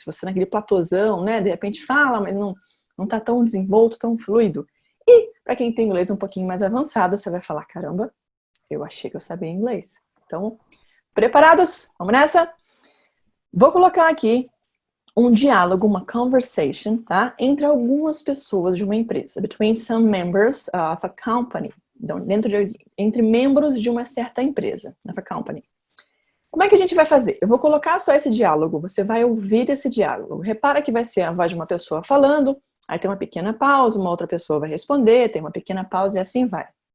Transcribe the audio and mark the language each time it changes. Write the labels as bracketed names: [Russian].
[Portuguese] Se você naquele platôzão, né, de repente fala, mas não está tão desenvolto, tão fluido. E para quem tem inglês um pouquinho mais avançado, você vai falar, caramba, eu achei que eu sabia inglês. Então, preparados? Vamos nessa? Vou colocar aqui um diálogo, uma conversation, tá? Entre algumas pessoas de uma empresa. [English] Between some members of a company. [Portuguese] Então, entre membros de uma certa empresa, [English] of a company. [Portuguese] Como é que a gente vai fazer? Eu vou colocar só esse diálogo, você vai ouvir esse diálogo. Repara que vai ser a voz de uma pessoa falando, aí tem uma pequena pausa, uma outra pessoa vai responder, tem uma pequena pausa e assim vai.